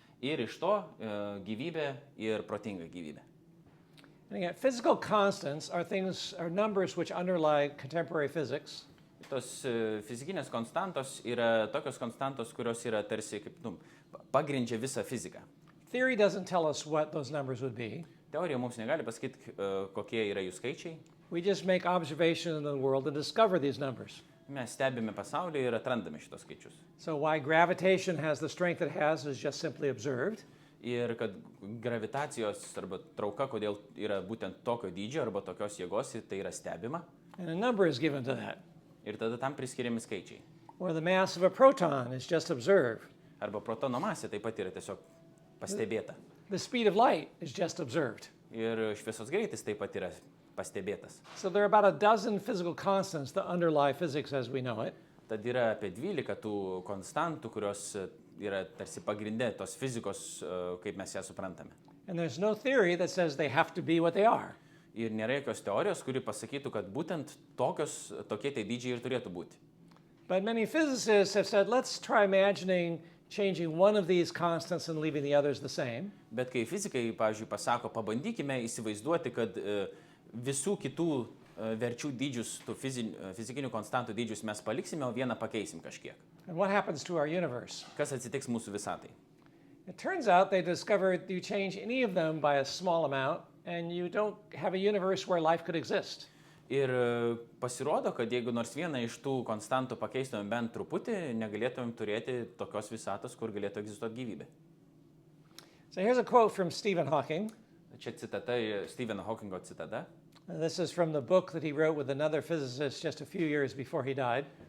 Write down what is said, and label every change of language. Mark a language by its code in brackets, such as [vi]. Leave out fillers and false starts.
[lt] Ir iš to gyvybė ir protinga gyvybė. [en] And again, physical constants are numbers which underlie contemporary physics. [lt] Tos fizikinės konstantos yra tokios konstantos, kurios yra tarsi kaip, pagrindžia visą fiziką. [en] Theory doesn't tell us what those numbers would be. [lt] Teorija mums negali pasakyti, kokie yra jų skaičiai. [en] We just make observations in the world and discover these numbers. [lt] Mes stebime pasaulį ir atrandame šitos skaičius. [en] So why gravitation has the strength it has is just simply observed. [lt] Ir kad gravitacijos arba trauka, kodėl yra būtent tokio dydžio arba tokios jėgos, tai yra stebima. [en] And a number is given to that. [lt] Ir tada tam priskiriami skaičiai. [en] Or the mass of a proton is just observed. [lt] Arba protono masė taip pat yra tiesiog pastebėta. [en] The speed of light is just observed. [lt] Ir šviesos greitis taip pat yra pastebėtas. [en] So there are about a dozen physical constants that underlie physics as we know it. [lt] Tad yra apie 12 tų konstantų, kurios yra tarsi pagrindė tos fizikos, kaip mes ją suprantame. [en] And there's no theory that says they have to be what they are. [lt] Ir nėra jokios teorijos, kuri pasakytų, kad būtent tokie tai dydžiai ir turėtų būti. [en] But many physicists have said, let's try imagining changing one of these constants and leaving the others the same. [lt] Bet kai fizikai, pavyzdžiui, pasako, pabandykime įsivaizduoti, kad visų kitų verčių dydžius, tų fizikinių konstantų dydžius mes paliksime, o vieną pakeisim kažkiek. [en] And what happens to our universe? [lt] Kas atsitiks mūsų visatai? [en] It turns out they discovered you change any of them by a small amount and you don't have a universe where life could exist. [lt] Ir pasirodo, kad jeigu nors vieną iš tų konstantų pakeistumėm bent truputį, negalėtumėm turėti tokios visatos, kur galėtų egzistuoti gyvybė. [en] So here's a quote from Stephen Hawking. [lt] Čia citata, Stepheno Hawkingo citata. [en] This is from the book that he wrote with another physicist just a few years before he died.